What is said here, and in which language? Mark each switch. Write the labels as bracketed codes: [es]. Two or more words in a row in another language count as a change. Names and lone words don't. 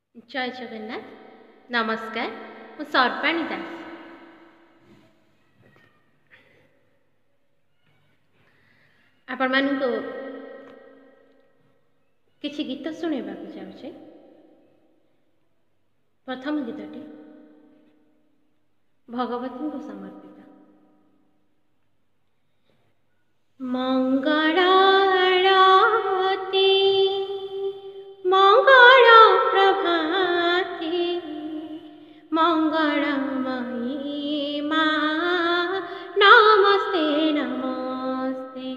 [or] ଜୟ ଜଗନ୍ନାଥ ନମସ୍କାର ମୁ ସର୍ବାଣୀ ଦାସ ଆପଣ ମାନଙ୍କୁ କିଛି ଗୀତ ଶୁଣେଇବାକୁ ଚାହୁଁଛେ। ପ୍ରଥମ ଗୀତଟି ଭଗବତୀ କୁ ସମର୍ପିତ। ମଙ୍ଗଳ ଆରତୀ ମଙ୍ଗଳ ପ୍ରଭାତୀ ମଙ୍ଗଳମୟୀ ମାଁ ନମସ୍ତେ ନମସ୍ତେ।